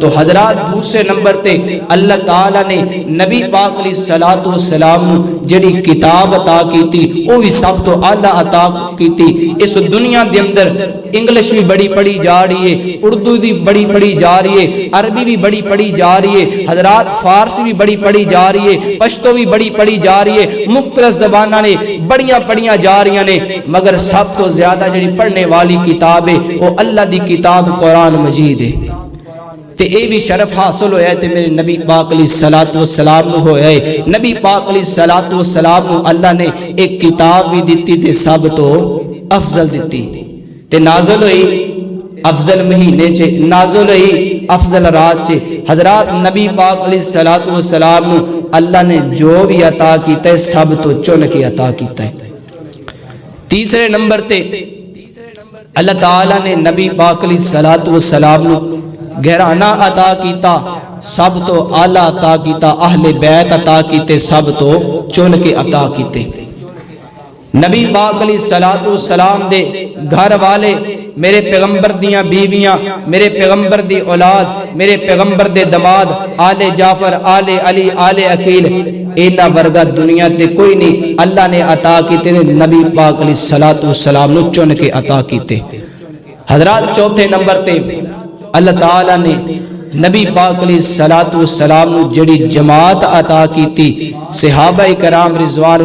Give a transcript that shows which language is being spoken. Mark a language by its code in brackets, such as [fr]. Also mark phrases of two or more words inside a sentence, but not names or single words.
[pa] تو حضرات دوسرے نمبر تے اللہ تعالیٰ نے نبی پاک [ar] علیہ الصلوۃ والسلام [pa] جڑی کتاب عطا کیتی وہ بھی سب تو اعلیٰ عطا کیتی۔ اس دنیا دے اندر انگلش بھی بڑی پڑھی جا رہی ہے، اردو بھی بڑی پڑھی جا رہی ہے، عربی بھی بڑی پڑھی جا رہی ہے، حضرات فارسی بھی بڑی پڑھی جا رہی ہے، پشتو بھی بڑی پڑھی جا رہی ہے، مختلف زباناں نے بڑیاں پڑھیاں جا رہی نے، مگر سب تو زیادہ جڑی پڑھنے والی کتاب ہے وہ اللہ دی کتاب قرآن مجید ہے۔ تے اے بھی شرف حاصل ہویا ہے تے میرے نبی پاک [ar] علیہ الصلوۃ والسلام [pa] نو ہویا ہے۔ نبی پاک [ar] علیہ الصلوۃ والسلام [pa] نو اللہ نے ایک کتاب بھی دتی تے سب تو افضل دتی تے نازل ہوئی افضل مہینے چے، نازل ہوئی افضل رات چے۔ حضرات نبی پاک [ar] علیہ الصلوۃ والسلام [pa] نو اللہ نے جو بھی عطا کیتا ہے سب تو چن کے عطا کیتا ہے۔ تیسرے نمبر تے اللہ تعالیٰ نے نبی پاک [ar] علیہ الصلوۃ والسلام [pa] نو گھرانہ عطا کیتا، سب تو اعلیٰ عطا کیتا، اہل بیت عطا کیتے، سب تو چن کے عطا کیتے۔ نبی پاک [ar] علیہ الصلوۃ والسلام [pa] دے گھر والے، میرے پیغمبر دیاں بیویاں، میرے پیغمبر دی اولاد، میرے پیغمبر دے دماد، آل جعفر، آل علی، آل عقیل، اینا ورگا دنیا تے کوئی نہیں۔ اللہ نے عطا کیتے نبی پاک [ar] علیہ الصلوۃ والسلام [pa] نو چن کے عطا کیتے۔ حضرات چوتھے نمبر تے اللہ تعالیٰ نے نبی پاک [ar] علیہ الصلوۃ والسلام [pa] نو جڑی جماعت عطا کیتی، صحابہ کرام رضوان